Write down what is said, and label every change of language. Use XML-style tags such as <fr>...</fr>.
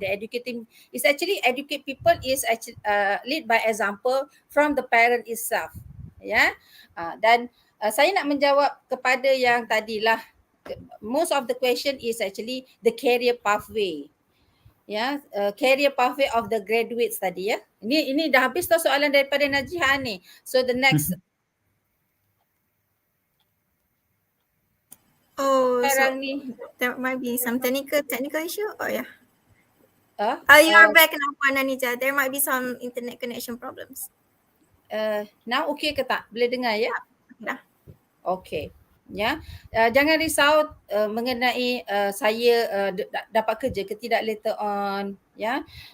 <en>The educating is actually educate people is actually lead by example from the parent itself.</en> <ms>Ya. Dan saya nak menjawab kepada yang tadilah.</ms> <en>Most of the question is actually the career pathway. Ya, career pathway of the graduates tadi, ya.</en> <ms>Ini dah habis tau soalan daripada Najiha ni.</ms> <en>So the next So</en> <ms>ni</ms> <en>there might be some technical issue. Oh yeah. You uh, are back now, Puan Anija. There might be some internet connection problems. now okay</en> <ms>ke tak? Boleh dengar, ya? Dah.</ms> <en>Okay.</en> <ms>Ya, jangan risau mengenai saya dapat kerja ke tidak</ms> <en>later on,</en> <ms>ya.</ms>